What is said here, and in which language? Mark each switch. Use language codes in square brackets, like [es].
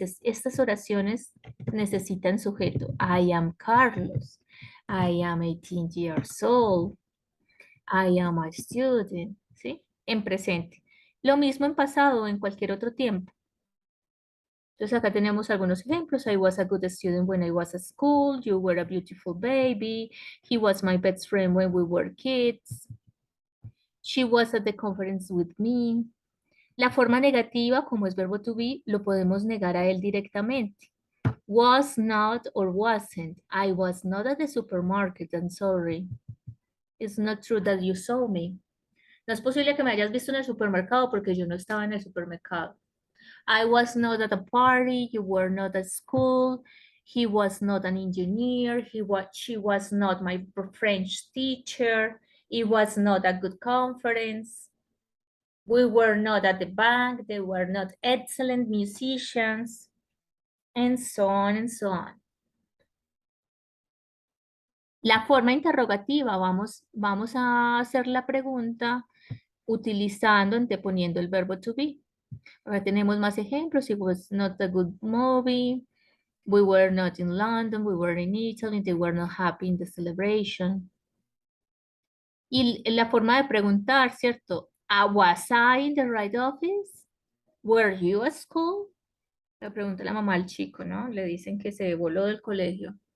[es] Estas oraciones necesitan sujeto. [en] I am Carlos. I am 18 years old. I am a student, [es] ¿sí? En presente. Lo mismo en pasado o en cualquier otro tiempo. Entonces acá tenemos algunos ejemplos. [en] I was a good student when I was at school. You were a beautiful baby. He was my best friend when we were kids. She was at the conference with me. [es] La forma negativa, como es verbo to be, lo podemos negar a él directamente. [en] Was not or wasn't. I was not at the supermarket, I'm sorry. It's not true that you saw me. [es] No es posible que me hayas visto en el supermercado porque yo no estaba en el supermercado. [en] I was not at a party, you were not at school, he was not an engineer, she was not my French teacher, it was not a good conference. We were not at the bank, they were not excellent musicians, and so on and so on. [es] La forma interrogativa, vamos a hacer la pregunta utilizando, anteponiendo el verbo to be. Ahora tenemos más ejemplos. [en] It was not a good movie. We were not in London. We were in Italy. They were not happy in the celebration. [es] Y la forma de preguntar, ¿cierto? [en] Was I in the right office? Were you at school? [es] Le pregunta la mamá al chico, ¿no? Le dicen que se voló del colegio.